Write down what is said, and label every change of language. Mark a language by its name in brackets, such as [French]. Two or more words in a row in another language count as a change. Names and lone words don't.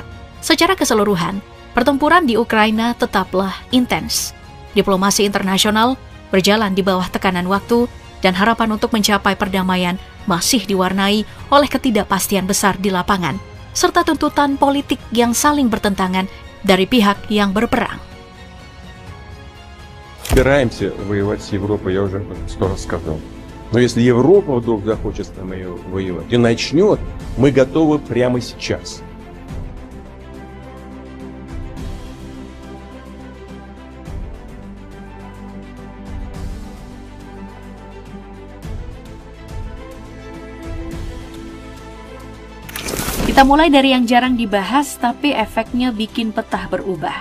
[Indonesian] Secara keseluruhan, pertempuran di Ukraina tetaplah intens. Diplomasi internasional berjalan di bawah tekanan waktu dan harapan untuk mencapai perdamaian masih diwarnai oleh ketidakpastian besar di lapangan, serta tuntutan politik yang saling bertentangan dari pihak yang berperang. [Russian] Собираемся воевать с Европой, я уже об этом 100 раз сказал. Но если Европа вдруг захочет с нами воевать и начнет, мы готовы прямо сейчас. [Indonesian] Kita mulai dari yang jarang dibahas tapi efeknya bikin petah berubah.